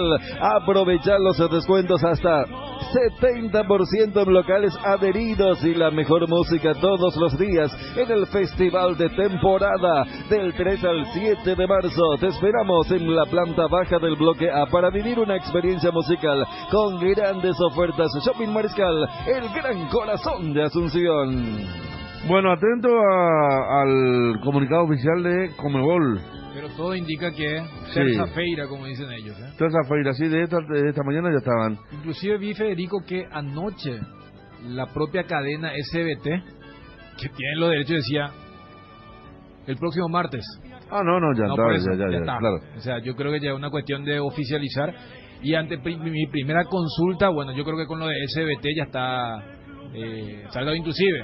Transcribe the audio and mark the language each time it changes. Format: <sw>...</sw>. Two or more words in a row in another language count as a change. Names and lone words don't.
<es>Aprovecha los descuentos hasta 70% en locales adheridos y la mejor música todos los días en el festival de temporada del 3 al 7 de marzo. Te esperamos en la planta baja del bloque A para vivir una experiencia musical con grandes ofertas. Shopping Mariscal, el gran corazón de Asunción. Bueno, atento al comunicado oficial de Conmebol. Pero todo indica que terça-feira, como dicen ellos. Terça-feira, sí, de esta mañana ya estaban. Inclusive vi, Federico, que anoche la propia cadena SBT, que tiene los derechos, decía el próximo martes. Ah, no, ya está. Claro. O sea, yo creo que ya es una cuestión de oficializar. Y ante mi primera consulta, bueno, yo creo que con lo de SBT ya está saldado inclusive.</es>